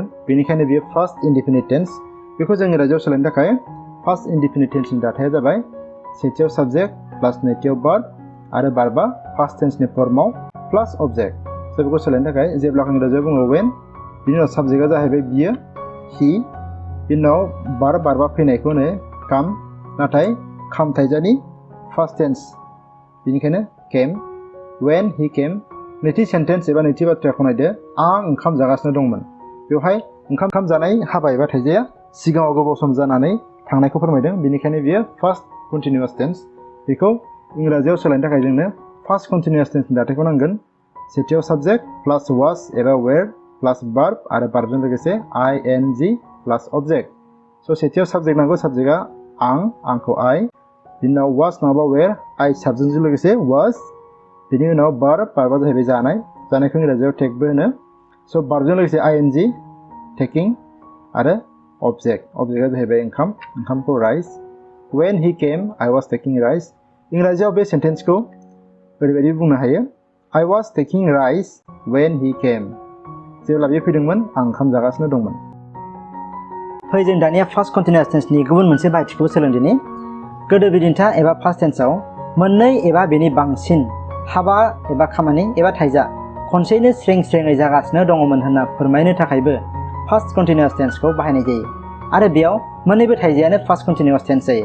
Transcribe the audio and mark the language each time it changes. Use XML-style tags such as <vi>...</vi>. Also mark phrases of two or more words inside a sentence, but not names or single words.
<brx>बेनिखायनो बियो</brx> <en>first indefinite tense.</en> <brx>बेखौ जों इंराजियाव सोलायनो थाखाय</brx> <en>first indefinite tense</en> <brx>दाथाया जाबाय सेथियाव</brx> <en>subject plus</en> <brx>नैथियाव भार्ब आरो भार्बआ</brx> <en>first tense</en> <brx>फर्माव</brx> <en>plus object.</en> <brx>स' बेखौ सोलायनो थाखाय जेब्ला इंराजियाव बुङो when, बिनि उनाव साबजेक्टआ जाहैबाय बियो he, बिनि उनाव भार्बआ फैनायखौ होनो come, नाथाय come थाइजानि फार्स्ट टेन्स बेनिखायनो came,</brx> <en>when he came।</en> <brx>नैथि सेन्टेन्स एबा नैथि बाथ्राखौ नायदो। आं ओंखाम जागासिनो दंमोन। बेवहाय ओंखाम जानाय हाबा एबा थाइजाया सिगाङाव गोबाव सम जानानै थांनायखौ फोरमायदों। बेनिखायनो बियो</brx> <en>first continuous tense.</en> <brx>बेखौ इंराजियाव सोलायनो थाखाय जोंनो</brx> <en>first continuous tense</en> <brx>दाथायखौ नांगोन। सेथियाव</brx> <en>subject plus was एबा were plus verb</en> <brx>आरो भार्बजों लोगोसे ing</brx> <en>plus object.</en> <brx>स' सेथियाव साबजेक्ट नांगौ। साबजेक्टआ आंखौ I, बिनि उनाव was नङाबा were, I साबजेक्टजों लोगोसे was, बिनि उनाव भार्बआ जाहैबाय जानायखौ इंराजियाव टेकबो होनो। स' भार्बजों लोगोसे ing टेकिं आरो अबजेक्टआ जाहैबाय ओंखामखौ राइस।</brx> <en>when he came I was taking rice।</en> <brx>इंराजियाव बे सेन्टेन्सखौ ओरैबायदि बुंनो हायो</brx> <en>I was taking rice when he came।</en> <brx>जेब्ला बे फैदोंमोन आं ओंखाम जागासिनो दंमोन। फै जों दानिया</brx> <en>first continuous tense</en> <brx>गुबुन मोनसे बाहायथिखौ सोलोंदिनि। गोदो बिदिन्था एबा</brx> <en>first tense</en> <brx>मोननै एबा बेनि बांसिन हाबा एबा खामानि एबा थाइजा खनसेयैनो स्रेङै जागासिनो दङमोन होनना फोरमायनो थाखायबो</brx> <en>first continuous tense</en> <brx>बाहायनाय जायो आरो बेयाव मोननैबो थाइजायानो</brx> <en>first continuous tense</en> <brx>जायो।</brx>